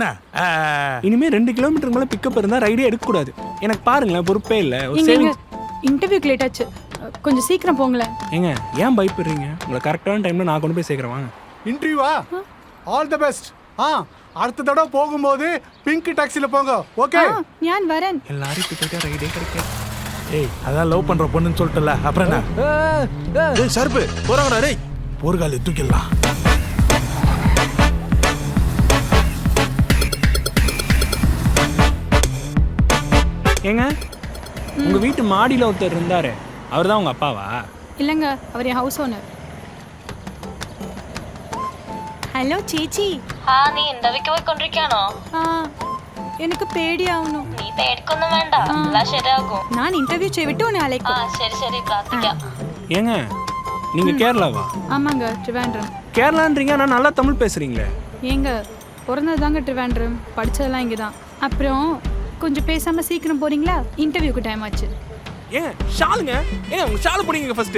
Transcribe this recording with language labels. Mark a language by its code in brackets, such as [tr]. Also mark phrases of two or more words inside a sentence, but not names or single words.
[ta] இனிமே 2 கிலோமீட்டருக்கு மேலே பிக்கப் இருந்தால் ரைடே எடுக்கக்கூடாது. எனக்கு பாருங்களேன், பொறுப்பே இல்லை. ஒரு நீங்கள் சேவிங்ஸ். இன்டர்வியூக்கு லேட் ஆச்சு, கொஞ்சம் சீக்கிரம் போங்களேன். ஏங்க ஏன் பயப்படுறீங்க? உங்களை கரெக்டான டைமில் நான் கொண்டு போய் சேர்க்குறேன் வாங்க. இன்டர்வியூவா? [en] all the best. [ta] அடுத்த தடவை போகும்போது பிங்க் டாக்ஸில போங்க. ஓகே, [ml] ഞാൻ വരാൻ. [ta] எல்லாரும் இப்போ போயிட்டா ரைடே கிடைக்காது. ஏய் அதான் லவ் பண்ற பொண்ணுன்னு சொல்லிட்டல, அப்புறம் என்ன? டேய் ஷார்ப்பு போகிறாங்கடா டேய். போர்காலி தூக்கிடலாம். ஏங்க உங்கள் வீட்டு மாடியில் ஒருத்தர் இருந்தார், அவர் தான் உங்கள் அப்பாவா? இல்லைங்க, அவர் என் [en] house owner. [ml] ഹലോ ചേച്ചി. നീ ഇന്റർവ്യൂക്ക് പോയിക്കൊണ്ടിരിക്കാണോ? എനിക്ക് പേടിയാവുന്നു. നീ പേടിക്കൊന്നും വേണ്ട, എല്ലാം ശരിയാകും. ഞാൻ ഇന്റർവ്യൂ ചെയ്തിട്ട് ഉന്നെ അലൈക്കും. ശരി ശരി, പ്രാർത്ഥിക്കാം. [ta] ஏங்க நீங்கள் கேரளாவா? ஆமாங்க, ட்ரிவாண்ட்ரம். கேரளான்றீங்க, ஆனால் நல்லா தமிழ் பேசுகிறீங்களே. ஏங்க பிறந்தது தாங்க ட்ரிவாண்ட்ரம், படித்ததெல்லாம் இங்கே தான். அப்புறம் கொஞ்சம் பேசாமல் சீக்கிரம் போகிறீங்களா? இன்டர்வியூக்கு டைம் ஆச்சு. ஏங்க ஷாலுங்க, ஏங்க உங்கள் ஷாலை பிடிங்க ஃபஸ்ட்டு.